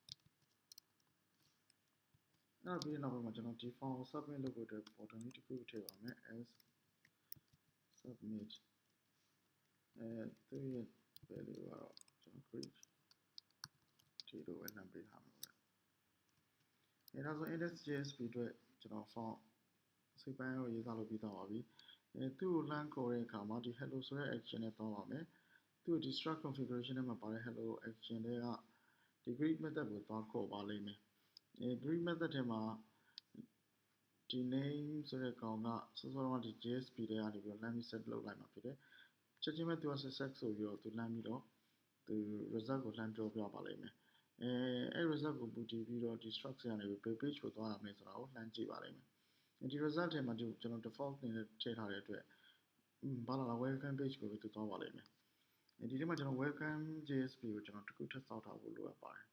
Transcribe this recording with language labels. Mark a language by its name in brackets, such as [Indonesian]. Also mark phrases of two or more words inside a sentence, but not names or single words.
[Burmese] အောင်ပြီးနောက်ပိုင်းမှာကျွန်တော်ဒီ form ကို submit လုပ်ဖို့အတွက် button လေးတစ်ခုထည့်ပါမယ် [English] as submit [Burmese] သူ့ရဲ့ value ကတော့ကျွန်တော် create ဒီလိုပဲလှမ်းပေးထားမှာပဲဒါဆို index.jsp အတွက်ကျွန်တော် form စိတ်ပိုင်းကိုရေးသားလုပ်ပြီးသားပါပြီသူ့ကိုလှမ်းခေါ်တဲ့အခါမှာဒီ hello ဆိုတဲ့ action နဲ့သွားပါမယ်သူ့ဒီ [English] struct configuration [Burmese] ထဲမှာပါတဲ့ hello action တွေကဒီ [English] greet method [Burmese] ကိုသွားခေါ်ပါလိမ့်မယ် [English] greet method [Burmese] ထဲမှာဒီ name ဆိုတဲ့ကောင်ကစောစောကဒီ JSP ထဲ ကနေပြီးတော့လှမ်းပြီး set လုပ်လိုက်မှာဖြစ်တယ်ချက်ချင်းပဲသူက success ဆိုပြီးတော့သူလှမ်းပြီးတော့သူ result ကိုလှမ်းပြောပြပါလိမ့်မယ်အဲ့ result ကိုမူတည်ပြီးတော့ဒီ struct ကနေပြီး page ကိုသွားရမယ်ဆိုတာကိုလှမ်းကြည့်ပါလိမ့်မယ်ဒီ result ထဲမှာကျွန်တော် default အနေနဲ့ထည့်ထားတဲ့အတွက်ဘာလာ [English] welcome page [Burmese] ကိုပဲသူသွားပါလိမ့်မယ်ဒီထဲမှာကျွန်တော် [English] welcome JSP [Burmese] ကိုကျွန်တော်တစ်ခုထပ်ဆောက်ထားဖို့လိုအပ်